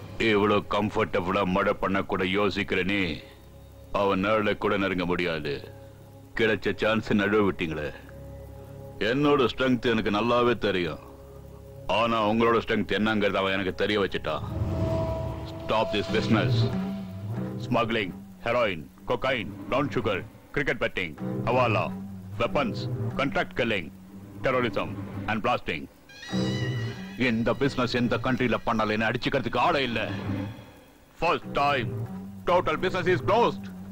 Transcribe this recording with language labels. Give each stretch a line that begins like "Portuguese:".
Tamil: இவ்வளவு கம்ஃபர்டபுளா மழை பண்ண கூட யோசிக்கிற நீ அவன் நேரில் கூட நெருங்க முடியாது. கிடைச்ச சான்ஸ் நழுவ விட்டீங்களே. என்னோட ஸ்ட்ரென்த் எனக்கு நல்லாவே தெரியும். ஆனா உங்களோட ஸ்ட்ரென்த் என்னங்கிறது அவன் எனக்கு தெரிய வச்சுட்டான்.
English: Stop this business. Smuggling, heroin, cocaine, brown sugar, cricket betting, hawala, weapons, contract killing, terrorism and blasting.
Tamil: இந்த பிசினஸ் எந்த கண்ட்ரில பண்ணல என்ன அடிச்சுக்கிறதுக்கு ஆளே இல்ல.
English: First time, total business is closed.